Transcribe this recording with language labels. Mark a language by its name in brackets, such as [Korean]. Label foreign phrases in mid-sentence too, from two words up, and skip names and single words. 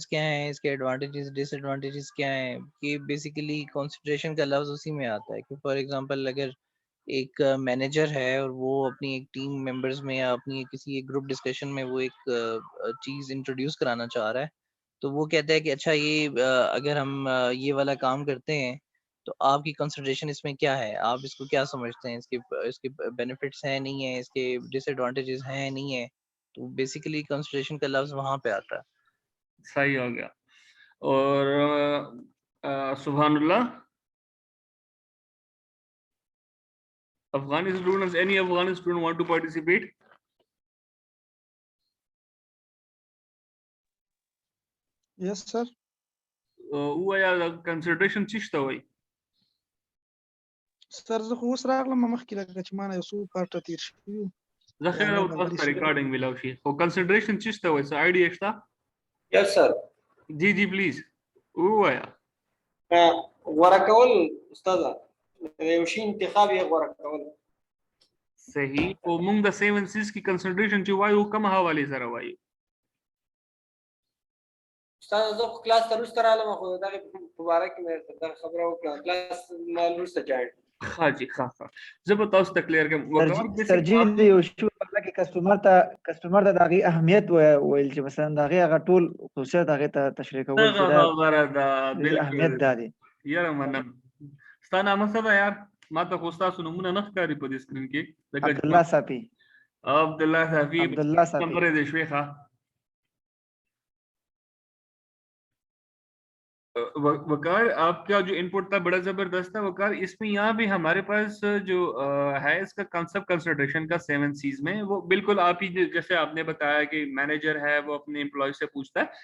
[Urdu] کیا ہیں اس کے [English] advantages disadvantages [Urdu] کیا ہیں کہ [English] basically consideration [Urdu] کا لفظ اسی میں آتا ہے کہ [English] for example [Urdu] اگر ایک مینیجر ہے اور وہ اپنی ایک [English] team members [Urdu] میں یا اپنی کسی ایک [English] group discussion [Urdu] میں وہ ایک چیز انٹروڈیوس کرانا چاہ رہا ہے تو وہ کہتا ہے کہ اچھا یہ اگر ہم یہ والا کام کرتے ہیں تو آپ کی کنسڈریشن اس میں کیا ہے آپ اس کو کیا سمجھتے ہیں اس کے بینیفٹس ہیں نہیں ہے اس کے ڈس ایڈوانٹیجز ہیں نہیں ہے تو [English] basically consideration [Urdu] کا لفظ وہاں پے آتا ہے صحیح ہو گیا اور [Arabic] سبحان الله [English] Afghani students, any Afghani student want to participate? Yes, sir. [Pashto] هو يا consideration چشته وای سر زه خو اوس راغلم مخکې لکه چې ما نه یو څو پارټه تیر شوي زه خیر او تاسو ریکارډینګ ملاو شي خو consideration چشته وای څه آیډیا شته [English] Yes, sir. [Pashto] جی جی پلیز وایا غوړه کول استاد یو شی انتخاب یې غوړه کول صحیح او موږ د 7 C's کی consideration چې وایو کوم حواله سره وایو استاد زه کلاس تر اوسه راغلم خو دا مبارک مې دا خبره وکړه کلاس مال ورسته جاي ها جی ها زه به تاسو ته کلیر کوم سر جی یو شو لکه کسٹمر ته دغه اهمیت ویل چې مثلا دغه هغه ټول خصوصیات هغه ته تشریح کول چې دا خبره ده اهمیت ده یاره منم ستا نامه څه ده یار؟ ما ته خو ستاسو نومونه نه ښکاري په دې سکرین کې. عبدالله صافي. عبدالله صافي عبدالله صافي. نمبر دې شوي ښه. [Urdu] وقار آپ کا جو ان پٹ تھا بڑا زبردست تھا وقار. اس میں یہاں بھی ہمارے پاس جو ہے اس کا [English] concept consideration [Urdu] کا 7 C's میں وہ بالکل آپ ہی جیسے آپ نے بتایا کہ مینیجر ہے وہ اپنے ایمپلائی سے پوچھتا ہے.